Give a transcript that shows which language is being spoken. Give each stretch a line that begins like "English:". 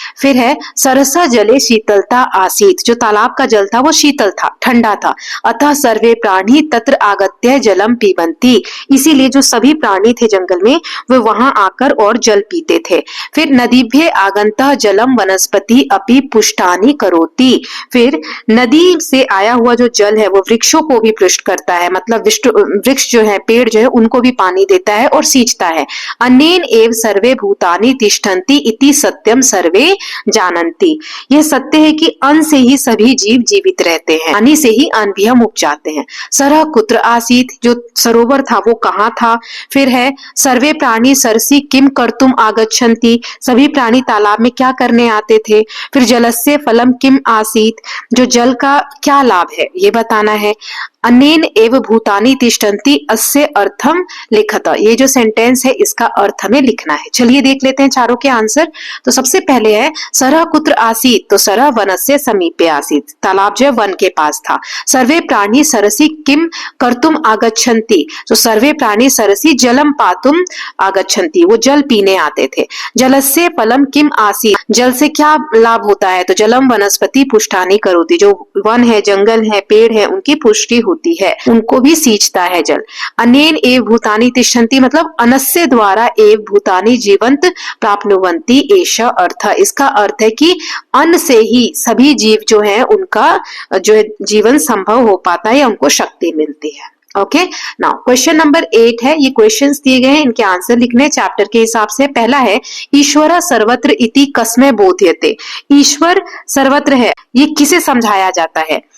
Hindi: फिर है
Sanskrit: सरसा जले शीतलता आसीत,
Hindi: जो तालाब का जल था वो शीतल था, ठंडा था।
Sanskrit: अतः सर्वे प्राणी तत्र आगत्य जलम पीबन्ति,
Hindi: इसीलिए जो सभी प्राणी थे जंगल में वो वहां आकर और जल पीते थे। फिर
Sanskrit: नदीभ्य आगन्तः जलम वनस्पति वनस्पति अपि पुष्टानि करोति।
Hindi: फिर नदी से आया हुआ जो जल है वो वृक्षों को भी पुष्ट करता है, मतलब वृक्ष जो है, पेड़ जो है, उनको भी पानी देता है और सींचता है।
Sanskrit: अनेन एव सर्वे भूतानि तिष्ठन्ति इति सत्यम सर्वे जानन्ति।
Hindi: यह सत्य है कि अन्न से ही सभी जीव जीवित रहते हैं, पानी से ही अन्न भी हम उपजाते हैं।
Sanskrit: सरः कुत्र आसीत,
Hindi: जो सरोवर था वो कहाँ था। फिर है
Sanskrit: सर्वे प्राणी सरसी किम कर्तुम आगच्छन्ति,
Hindi: सभी प्राणी तालाब में क्या करने आते थे। फिर
Sanskrit: जलस्य फलम किम आसीत,
Hindi: जो जल का क्या लाभ है ये बताना है।
Sanskrit: अनेन एव भूतानि तिष्ठन्ति अस्य अर्थम लिखत,
Hindi: ये जो सेंटेंस है इसका अर्थ हमें लिखना है। चलिए देख लेते हैं चारों के आंसर। तो सबसे पहले है
Sanskrit: सरः कुत्र आसीत,
Hindi: तो
Sanskrit: सरः वनस्य समीपे आसीत,
Hindi: तालाब जो है वन के पास था।
Sanskrit: सर्वे प्राणी सरसी किम कर्तुम आगच्छन्ति, तो सर्वे प्राणी सरसी जलम पातुम आगच्छन्ति,
Hindi: वो जल पीने आते थे।
Sanskrit: जलस्य फलम किम आसीत,
Hindi: जल से क्या लाभ होता है, तो
Sanskrit: जलम वनस्पति पुष्टानि करोति,
Hindi: जो वन है, जंगल है, पेड़ है, उनकी पुष्टि होती है, उनको भी सींचता है जल।
Sanskrit: अनेन एव भूतानि तिष्ठन्ति, मतलब अनस्य द्वारा एव भूतानि जीवंत प्राप्नुवन्ति एष अर्थ।
Hindi: इसका अर्थ है कि अन्न से ही सभी जीव जो है उनका जो है जीवन संभव हो पाता है या उनको शक्ति मिलती है। ओके, नाउ क्वेश्चन नंबर 8 है। ये क्वेश्चंस दिए गए हैं, इनके आंसर लिखने चैप्टर के हिसाब से। पहला है
Sanskrit: ईश्वर सर्वत्र इति कस्मै बोध्यते,
Hindi: ईश्वर सर्वत्र है ये किसे समझाया जाता है।